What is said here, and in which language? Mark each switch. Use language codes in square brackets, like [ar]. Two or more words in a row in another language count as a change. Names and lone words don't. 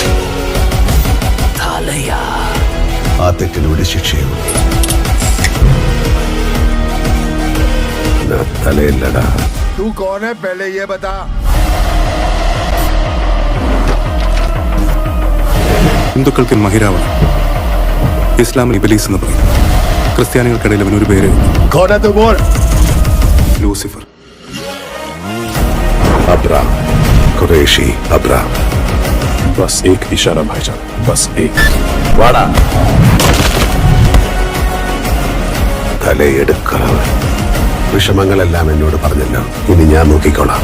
[ml] ആ തെറ്റിനോട് ശിക്ഷയുള്ളൂ. തലയില്ലടാ. [hi] तू कौन है पहले ये बता. [ml] ഹിന്ദുക്കൾക്ക് മഹിരാവൺ, ഇസ്ലാമിൽ ഇബലീസ് എന്ന് പറയും. ക്രിസ്ത്യാനികൾക്കിടയിൽ അവനൊരു പേര് [hi] कौन है तू बोल. [ml] ലൂസിഫർ. अब्राम, ഖുറൈശി अब्राम. [hi] बस एक इशारा भाईजान, बस एक. [ml] വാടാ. തലയെടുക്കളവ്. വിഷമങ്ങളെല്ലാം എന്നോട് പറഞ്ഞല്ലോ. ഇനി ഞാൻ നോക്കിക്കോളാം.